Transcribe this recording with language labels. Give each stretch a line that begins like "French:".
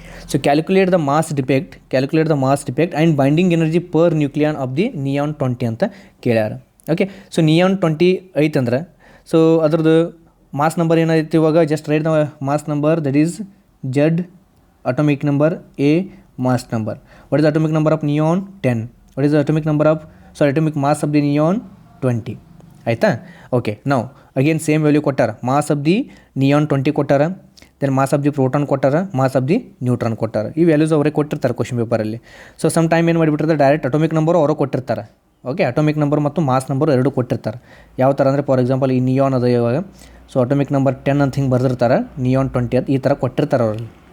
English: So calculate the mass defect and binding energy per nucleon of the neon 20 ಅಂತ ಕೇಳ್ಯಾರ. Okay, so neon 20 ಐತಂದ್ರೆ so ಅದ್ರದ್ದು mass number ಏನಾಯ್ತು ಇವಾಗ, just write the mass number, that is Z, atomic number A, mass number. What is the atomic number of neon? 10. What is the atomic mass of the neon?
Kannada: 20. ಆಯಿತಾ? Okay, ನಾವು again same value ಕೊಟ್ಟಾರ.
English: Mass of the neon 20 ಕೊಟ್ಟಾರ, then mass of the proton ಕೊಟ್ಟಾರ, mass of the neutron ಕೊಟ್ಟಾರ.
Kannada: ಈ values ಅವರೇ ಕೊಟ್ಟಿರ್ತಾರೆ question ಪೇಪರಲ್ಲಿ. ಸೊ ಸಮ್ ಟೈಮ್ ಏನು ಮಾಡಿಬಿಟ್ಟಿರ್ತಾರೆ, ಡೈರೆಕ್ಟ್ ಅಟೋಮಿಕ್ ನಂಬರು ಅವರು ಕೊಟ್ಟಿರ್ತಾರೆ. ಓಕೆ, ಅಟೋಮಿಕ್ ನಂಬರ್ ಮತ್ತು ಮಾಸ್ ನಂಬರ್ ಎರಡೂ ಕೊಟ್ಟಿರ್ತಾರೆ. ಯಾವ ಥರ ಅಂದರೆ ಫಾರ್ ಎಕ್ಸಾಂಪಲ್ ಈ ನಿಯಾನ್ ಅದ ಇವಾಗ, ಸೊ ಅಟೋಮಿಕ್ ನಂಬರ್ 10 ಅಂತ ಹಿಂಗೆ ಬರ್ದಿರ್ತಾರೆ, ನಿಯಾನ್ 20 ಅಂತ ಈ ಥರ ಕೊಟ್ಟಿರ್ತಾರೆ ಅವರಲ್ಲಿ.